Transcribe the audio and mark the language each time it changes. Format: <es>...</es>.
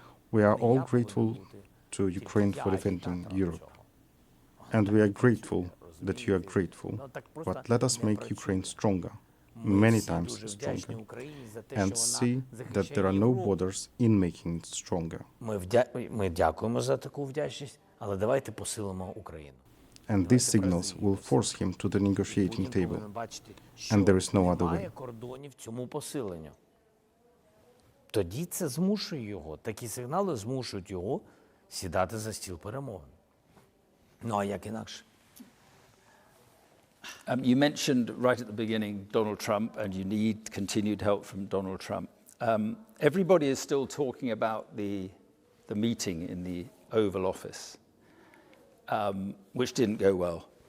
<en>We are all grateful to Ukraine for defending Europe. And we are grateful that you are grateful. But let us make Ukraine stronger, many times stronger, and see that there are no borders in making it stronger.</en> <uk>Ми дякуємо за таку вдячність, але давайте посилимо Україну.</uk> <en>And these signals will force him to the negotiating table. And there is no other way.</en> <uk>Немає кордонів цьому посиленню. Тоді це змушує його, такі сигнали змушують його сідати за стіл перемовин. Ну, а як інакше?</uk> <en>You mentioned right at the beginning Donald Trump, and you need continued help from Donald Trump. Everybody is still talking about the meeting in the Oval Office, which didn't go well.</en>